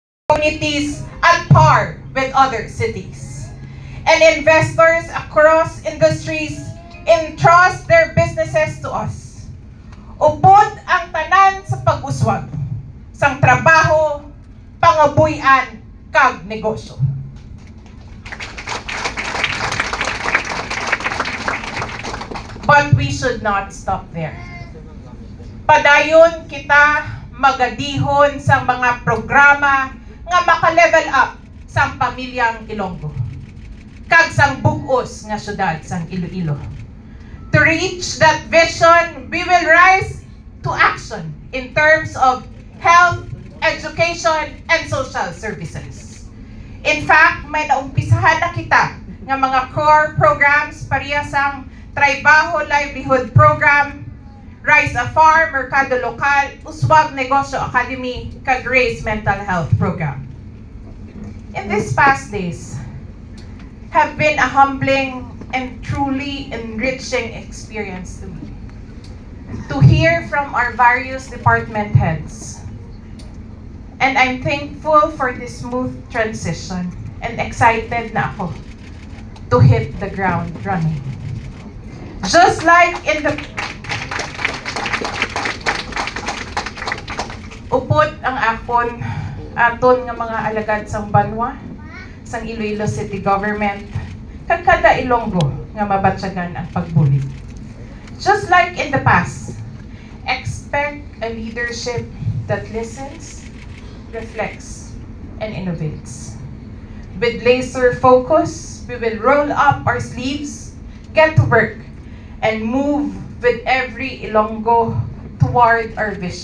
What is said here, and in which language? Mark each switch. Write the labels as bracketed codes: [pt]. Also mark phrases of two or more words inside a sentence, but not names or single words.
[en] communities at par with other cities. And investors across industries entrust their businesses to us. [hil] Upod ang tanan sa pag-uswag, sang trabaho, pangabuyan, kag negosyo. [en] But we should not stop there. [hil] Padayon kita magadihon sa mga programa nga maka-level up sang pamilyang Ilonggo, kag sang bug-os nga syudad sang Iloilo. [en] To reach that vision, we will rise to action in terms of health, education, and social services. In fact, [hil] may naumpisahan na kita nga mga [en] core programs [hil] pareha sang Trabaho Livelihood Program, Rise a Farm, Merkado Lokal, Uswag Negosyo Academy, kag Grace Mental Health Program. [en] In these past days have been a humbling and truly enriching experience to me. To hear from our various department heads. And I'm thankful for this smooth transition and excited [hil] na ako [en] to hit the ground running. Just like in the [hil] upod ang aton nga mga alagad sang banwa sang Iloilo City Government kag kada Ilonggo nga mabatyagan ang pagbuli. [en] Just like in the past, expect a leadership that listens, reflects, and innovates. With laser focus, we will roll up our sleeves, get to work, and move with every Ilonggo toward our vision.